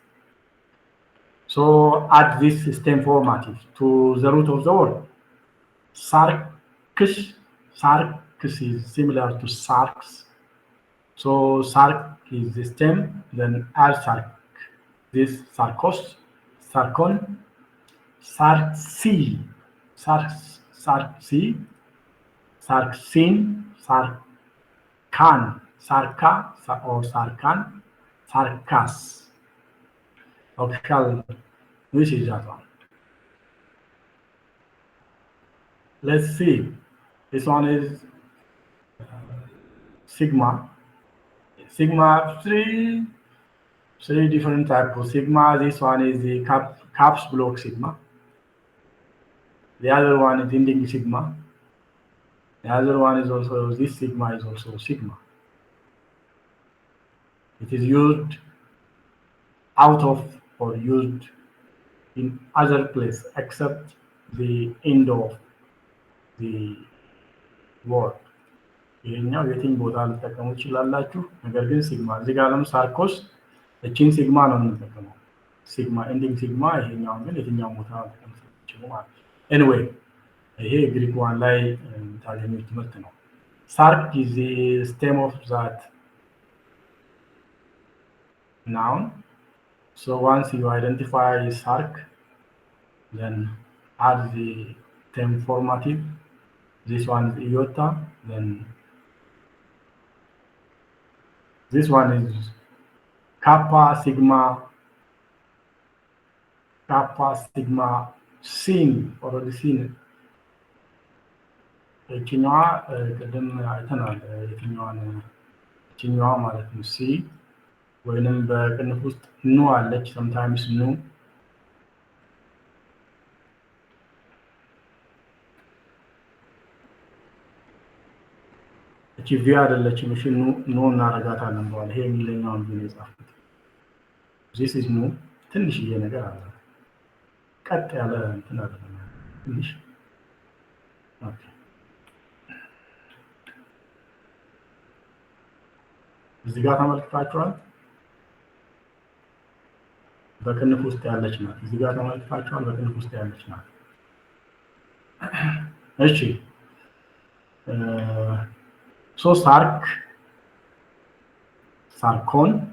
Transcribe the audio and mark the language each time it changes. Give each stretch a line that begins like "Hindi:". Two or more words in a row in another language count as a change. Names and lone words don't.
English: So add this stem formative to the root of the word. Sarcus, sarcus is similar to sarx. So sarc is the stem, then add sarc. This sarcos, sarcon, sarci, sarci, sarcin, sarcan, sarca or sarcan, sarcas. Okay, which is that one? Let's see. This one is sigma. Sigma three different types of sigma. This one is the caps block sigma. The other one is ending sigma. The other one is also, this sigma is also sigma. It is used out of or used in other place except the end of the word.
Amharic: ይሄኛው የትኝ ቦታ ልትጠቀሙ ትችላላችሁ። ነገር ግን ሲግማ እዚህ ጋር ለምሳሌ ሳርኮስ እቺን ሲግማ ነው የምንጠቀመው። ሲግማ ኤንዲንግ ሲግማ፣ ይሄኛው ግን የትኛው ቦታ ልትጠቀሙ ትችሉ ማለት ነው። ኤኒዌይ ይሄ ግሪክ ዋን ላይ ታገኙት ትምህርት ነው።
English: sark is the stem of that noun. So once you identify sarc, then add the stem formative. This one is iota, then this one is kappa sigma sin, already seen it.
Amharic: እቺኛዋ ቅድም አይተናል። የትኛዋ ማለት ነው ሲ ወይንም በቅንፍ ውስጥ ኑ አለች። sometimes ኑ እቺ ቪ አይደለችም። እሺ ኑ እናረጋታለን በኋላ። ይሄ የሚለኛውን ቪ ነው የጻፍኩት።
English: this is
Amharic: ኑ ትንሽዬ ነገር አለ። ቀጥ ያለ እንትን አይደለም ትንሽ። ኦኬ እዚህ ጋር ተመልክታችኋል። በቅንፍ ውስጥ ያለች ናት። እዚህ ጋር ተመልክታችኋል። በቅንፍ ውስጥ ያለች ናት። እሺ ሶ ሳርክ፣ ሳርኮን፣